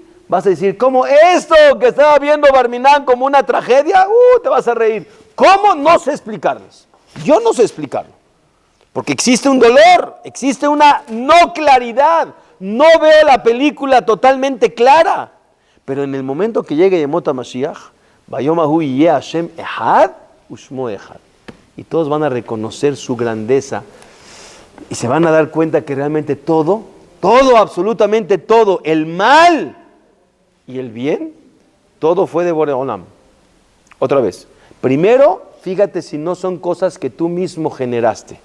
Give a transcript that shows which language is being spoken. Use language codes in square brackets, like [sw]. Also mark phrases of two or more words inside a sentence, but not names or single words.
[es] Vas a decir, ¿cómo esto que estaba viendo Barminan como una tragedia? Te vas a reír. ¿Cómo? No sé explicarles. Yo no sé explicarlo. Porque existe un dolor, existe una no claridad. No veo la película totalmente clara. Pero en el momento que llegue [he] ימות המשיח, ביום ההוא יהיה ה׳ אחד ושמו אחד. [es] Y todos van a reconocer su grandeza. Y se van a dar cuenta que realmente todo Todo, absolutamente todo, el mal y el bien, todo fue de Boreolam. Otra vez, primero, fíjate si no son cosas que tú mismo generaste.